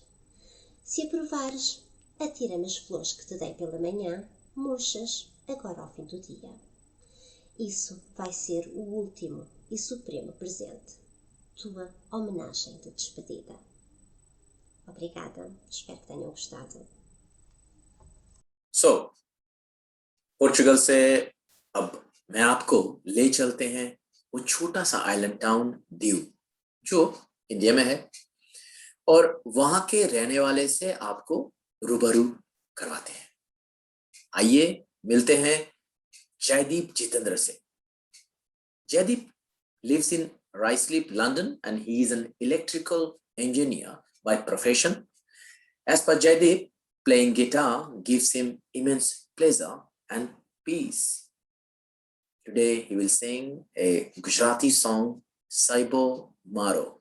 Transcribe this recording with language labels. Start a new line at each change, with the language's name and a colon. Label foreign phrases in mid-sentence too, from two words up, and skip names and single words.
Portuguese: Se aprovares, atira-me as flores que te dei pela manhã, murchas, agora ao fim do dia. Isso vai ser o último e supremo presente, tua homenagem de despedida. Obrigada, espero que tenham gostado.
Hindi: So, पोर्चुगल से अब मैं आपको ले चलते हैं वो छोटा सा आइलैंड टाउन दीव जो इंडिया में है और वहां के रहने वाले से आपको रूबरू करवाते हैं. आइए मिलते हैं जयदीप जितेंद्र से.
English: जयदीप lives in Ruislip, London, and he is an electrical engineer by profession. As per Jaydeep, playing guitar gives him immense pleasure and peace. Today he will sing a Gujarati song, Saibo Maro.